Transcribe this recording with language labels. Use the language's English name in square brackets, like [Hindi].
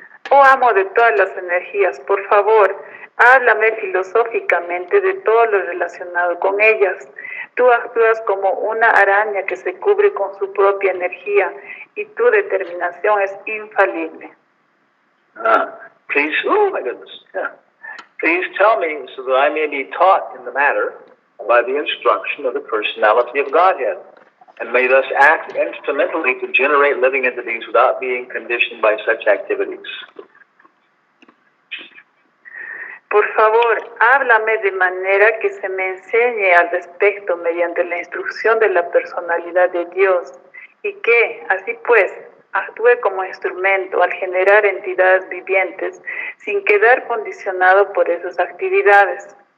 [Spanish] Oh amo de todas las energías, por favor, háblame filosóficamente de todo lo relacionado con ellas. Tú actúas como una araña que se cubre con su propia energía y tu determinación es infalible. [English] Please, oh my goodness. Yeah. Please tell me so that I may be taught in the matter by the instruction of the personality of Godhead, and may thus act instrumentally to generate living entities without being conditioned by such activities. [Spanish] Por favor, háblame de manera que se me enseñe al respecto mediante la instrucción de la personalidad de Dios y que, así pues, actúe como instrumento al generar entidades vivientes sin quedar condicionado por esas actividades.